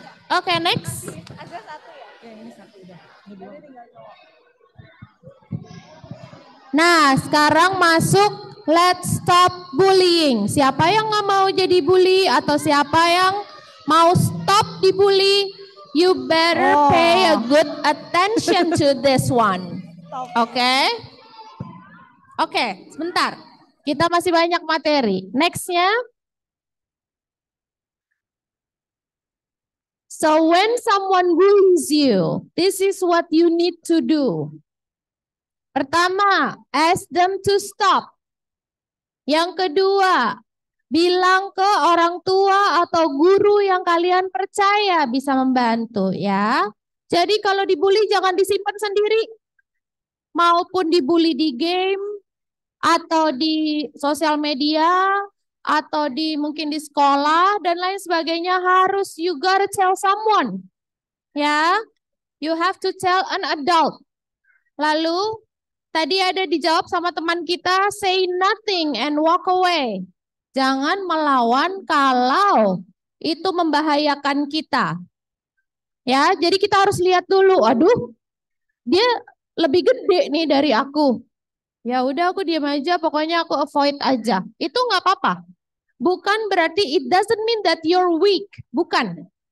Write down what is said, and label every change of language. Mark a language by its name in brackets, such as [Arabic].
[English] Oke, next. [Indonesian] Nah, sekarang masuk [English] let's stop bullying. [Indonesian] Siapa yang nggak mau jadi bully atau siapa yang mau stop dibully? [English] You better pay a good attention to this one. [Indonesian] Oke? Oke, sebentar. Kita masih banyak materi. Nextnya. [English] So when someone bullies you, this is what you need to do. [Indonesian] Pertama, [English] ask them to stop. [Indonesian] Yang kedua, bilang ke orang tua atau guru yang kalian percaya bisa membantu ya. Jadi kalau dibully jangan disimpan sendiri. Maupun dibully di game atau di sosial media atau mungkin di sekolah dan lain sebagainya, harus [English] you gotta tell someone. [Indonesian] Ya. [English] You have to tell an adult. [Indonesian] Lalu tadi ada dijawab sama teman kita, [English] say nothing and walk away. [Indonesian] Jangan melawan kalau itu membahayakan kita. Ya, jadi kita harus lihat dulu, aduh, dia lebih gede nih dari aku. Ya udah aku diam aja, pokoknya aku avoid aja. Itu nggak apa-apa. Bukan berarti [English] it doesn't mean that you're weak, [Indonesian] bukan.